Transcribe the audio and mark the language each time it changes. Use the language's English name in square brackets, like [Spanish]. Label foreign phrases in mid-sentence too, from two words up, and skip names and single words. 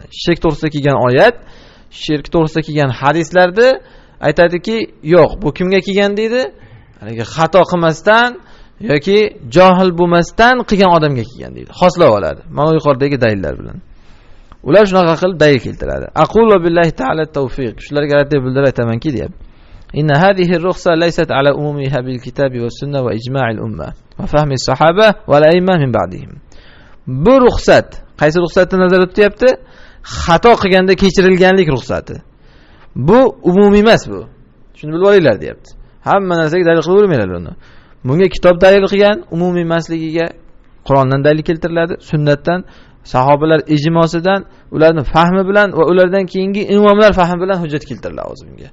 [Uzbek] Shirk to'g'risida kelgan oyat, shirk to'g'risida kelgan hadislarda aytadiki, yo'q, bu kimga kelgan deydi? Haligi xato qilmasdan yoki johil bo'lmasdan qilgan odamga kelgan deydi. Xoslab oladi. Mana yuqoridagi dalillar bilan. Ular shunaqa qilib dalil keltiradi. [Arabic] أقول بالله تعالى توفيق. [Uzbek] Shularga rad bildirib aytamanki, deyapti. [Arabic] إن هذه الرخصة ليست على عمومها بالكتاب والسنة وإجماع الأمة وفهم الصحابة والأئمة من بعدهم. [Uzbek] Bu ruxsat, qaysi ruxsatni nazarda tutyapti? Xato qilganda kechirilganlik ruxsati. Bu umumiy emas bu. Shuni bilib olinglar, deyapti. Hamma narsaga dalil qilib o'rmaylar uni. Bunga kitob dalil qilgan, umumiy emasligiga Qur'ondan dalil keltiriladi, sunnatdan, sahobalar ijmosidan, ularning fahmi bilan va ulardan keyingi imomlar fahmi bilan hujjat keltiriladi o'zi bunga.